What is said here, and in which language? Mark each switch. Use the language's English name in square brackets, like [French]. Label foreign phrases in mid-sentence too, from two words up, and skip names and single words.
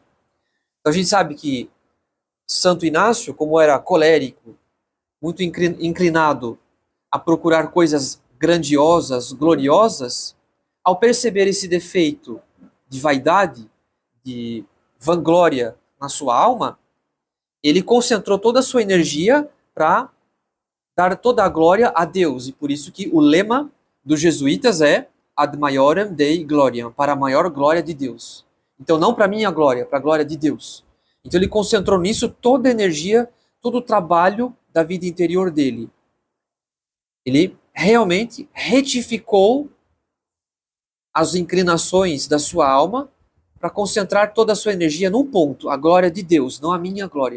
[Portuguese] Então a gente sabe que Santo Inácio, como era colérico, muito inclinado a procurar coisas grandiosas, gloriosas, ao perceber esse defeito de vaidade, de vanglória na sua alma, ele concentrou toda a sua energia para dar toda a glória a Deus. E por isso que o lema dos jesuítas é [Latin] ad maiorem Dei gloriam, [Portuguese] para a maior glória de Deus. Então não para a minha glória, para a glória de Deus. Então ele concentrou nisso toda a energia, todo o trabalho da vida interior dele. Ele realmente retificou as inclinações da sua alma para concentrar toda a sua energia num ponto, a glória de Deus, não a minha glória.